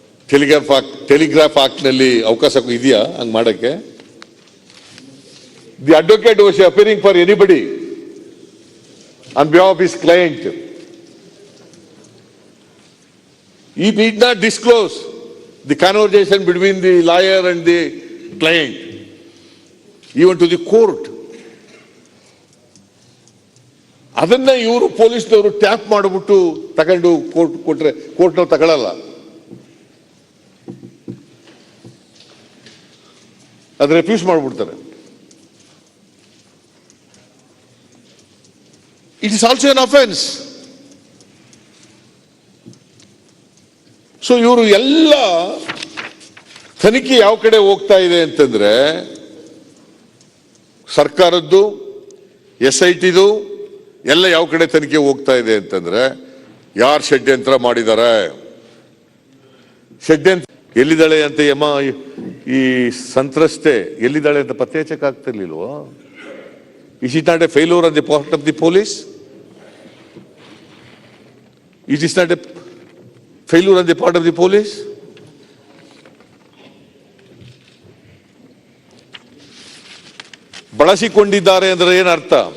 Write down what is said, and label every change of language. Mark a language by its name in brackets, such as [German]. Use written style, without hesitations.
[Kannada] Telegraph act ನಲ್ಲಿ ಅವಕಾಶ ಇದೆಯಾ ಹಂಗ್ ಮಾಡಕ್ಕೆ? [English] The advocate was appearing for anybody on behalf of his client. He need not disclose the conversation between the lawyer and the client, even to the court. [Kannada] ಅದನ್ನ ಇವರು ಪೊಲೀಸ್ನವರು tap ಮಾಡಿಬಿಟ್ಟು ತಗೊಂಡು court ಕೊಟ್ರೆ ಕೋರ್ಟ್ನವ್ರು ತಗೊಳ್ಳಲ್ಲ. ಅದು ರೆಫ್ಯೂಸ್ ಮಾಡಿಬಿಡ್ತಾರೆ. [English] It is also an offence. [Kannada] So ಇವರು ಎಲ್ಲ ತನಿಖೆ ಯಾವ ಕಡೆ ಹೋಗ್ತಾ ಇದೆ ಅಂತಂದ್ರೆ ಸರ್ಕಾರದ್ದು, SITದು ಎಲ್ಲ ಯಾವ ಕಡೆ ತನಿಖೆ ಹೋಗ್ತಾ ಇದೆ ಅಂತಂದ್ರೆ ಯಾರು ಷಡ್ಯಂತ್ರ ಮಾಡಿದ್ದಾರೆ, ಷಡ್ಯಂತ್ರ ಎಲ್ಲಿದ್ದಾಳೆ ಅಂತ ಈ ಸಂತ್ರಸ್ತೆ ಎಲ್ಲಿದ್ದಾಳೆ ಅಂತ ಪತ್ತೆ ಹಚ್ಚಕ್ ಆಗ್ತಿರ್ಲಿಲ್ವೋ? [English] Is it not a failure on the part of the police? It is not a failure on the part of the police? [Kannada] ಬಳಸಿಕೊಂಡಿದ್ದಾರೆ ಅಂದ್ರೆ ಏನರ್ಥ?